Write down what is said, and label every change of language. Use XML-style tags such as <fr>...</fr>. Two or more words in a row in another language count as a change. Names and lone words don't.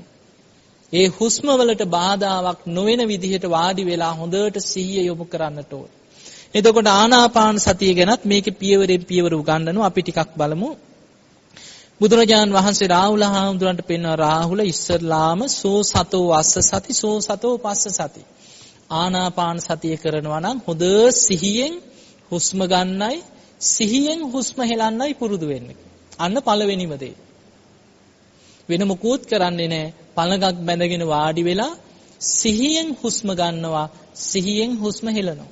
<si>ඒ හුස්ම වලට බාධාවක් නොවන විදිහට වාඩි වෙලා හොඳට සිහිය යොමු කරන්නට ඕන. එතකොට ආනාපාන සතිය ගැනත් මේකේ පියවරෙන් පියවර උගන්වනවා. අපි ටිකක් බලමු. බුදුරජාන් වහන්සේ රාහුල හාමුදුරන්ට පෙන්වන රාහුල ඉස්සරලාම</si> <pi>සෝ සතෝ අස්ස සති සෝ සතෝ පස්ස සති.</pi> <si>ආනාපාන සතිය කරනවා නම් හොඳ සිහියෙන් හුස්ම ගන්නයි සිහියෙන් හුස්ම හෙලන්නයි පුරුදු වෙන්න. අන්න පළවෙනිම දේ. වෙන මොකුත් කරන්නේ නැහැ. පළඟක් බැඳගෙන වාඩි වෙලා සිහියෙන් හුස්ම ගන්නවා සිහියෙන් හුස්ම හෙලනවා.</si>